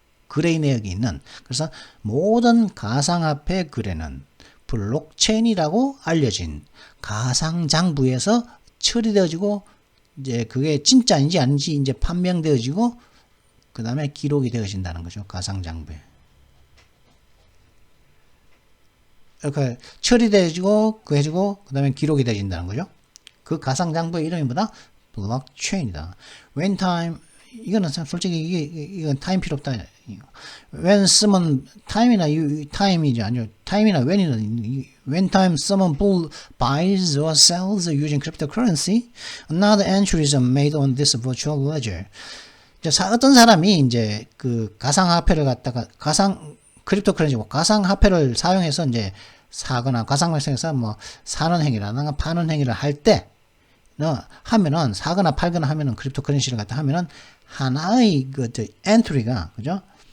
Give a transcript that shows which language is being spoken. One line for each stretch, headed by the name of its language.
Korean: 거래 내역이 있는, 그래서 모든 가상화폐 거래는 블록체인이라고 알려진 가상장부에서 처리되어지고 이제 그게 진짜인지 아닌지 이제 판명되어지고 그 다음에 기록이 되어진다는 거죠. 가상장부에. 이렇게 처리되어지고 그 다음에 기록이 되어진다는 거죠. 그 가상장부의 이름이 뭐다? 블록체인이다.
English: When time,
Korean: 이거는 솔직히 이건 타임 필요 없다.
English: When someone,
Korean: time이나 time이지 아니요. time이나 when이나
English: when time someone buys or sells using cryptocurrency, another entries are made on this virtual ledger.
Korean: 어떤 사람이 이제 그 가상화폐를 갖다가 크립토커런시고 가상화폐를 사용해서 이제 사거나 가상화폐에서 뭐 사는 행위라든가 파는 행위를 할 때 하면은 사거나 팔거나 하면은 크립토커런시를 갖다 하면은 하나의 그 엔트리가 그죠?